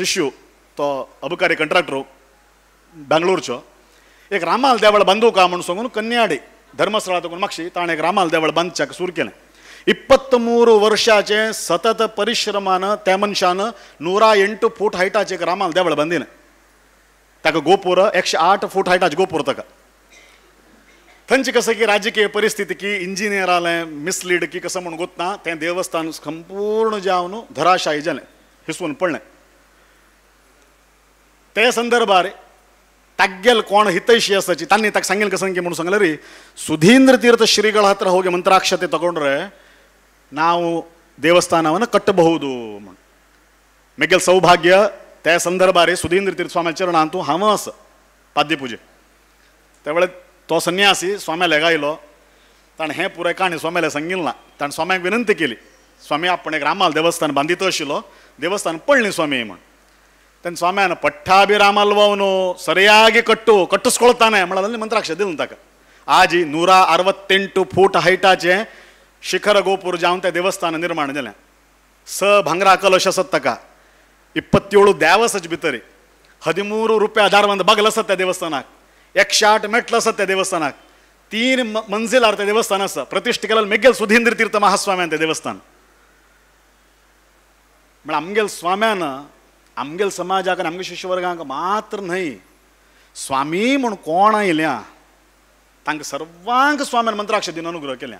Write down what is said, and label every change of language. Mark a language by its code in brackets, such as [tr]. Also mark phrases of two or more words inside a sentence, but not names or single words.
[kok] शिष्य तो अबकारी कंट्राक्टर बेंगळूरचो एक रामाल देवळ बांदूका म्हणून सांगून कन्याडी धर्मस्थळा तकून मागशी ताणें एक रामाल देवळ बांदच्याक सुरू केलें 23 वर्षाचे सतत परिश्रमान त्या मनशान 108 फूट हायटाचें एक रामाल देवळ बांदिलें ताका गोपूर 108 फूट हायटाचें गोपूर ताका थंयची कसं की राजकीय परिस्थिती की इंजिनियर आलें मिसलीड की कसं म्हणून गोतना तें देवस्थान संपूर्ण जावन धराशायी जालें हिसवून पडलें ते संदर्भार तागेल कोण हितैशी आसाची तांणी ताका सांगेल कसं की म्हणून सांगलें रे सुधींद्र तीर्थ [kn] ಶ್ರೀಗಳ ಹತ್ರ ಹೋಗಿ ಮಂತ್ರಾಕ್ಷತೆ ತಗೊಂಡ್ರೆ ನಾವು ದೇವಸ್ಥಾನವನ್ನು ಕಟ್ಟಬಹುದು [kok] मेगेल सौभाग्य त्या संदर्भार सुधींद्र तीर्थ स्वामी चरणांतू हांव आसा पाद्यपुजे त्या वेळेर तो संन्यासी स्वाम्याला गायलो ताणें हें पुराय काणी स्वाम्याला सांगिल्लें ना ताणें स्वाम्याक विनंती केली स्वामी आपण एक रामाल देवस्थान बांदितो आशिल्लो देवस्थान पडलें स्वामी म्हण तेन्ना स्वाम्यान [kn] ಪಠ್ಠಾ ಬಿ ರಾಮಲ್ವನು ಸರಿಯಾಗಿ ಕಟ್ಟಿಸ್ಕೊಳ್ತಾನೆ [kok] म्हणून ಮಂತ್ರಾಕ್ಷ दिलं ताका आज 168 फूट हायटाचें शिखर गोपूर जावन तें देवस्थान निर्माण जालें भांगरा कलश आसत ताका 27 देवसाचे भितर 13 रुपया दारवंद बागल आसत त्या देवस्थानाक 108 मेटल आसत त्या देवस्थानाक 3 मंजिलार तें देवस्थान आसा प्रतिश्ठ केलेलें मेगेल सुधींद्र तीर्थ महास्वाम्यान तें देवस्थान म्हळ्यार आमगेल स्वाम्यान आमगेल समाजाक आनी आमगे शिश्यवर्गांक मात्र न्हय, स्वामी म्हूण कोण आयल्या तांकां सर्वांक स्वाम्यान मंत्राक्ष दिन अनुग्रह केल्या.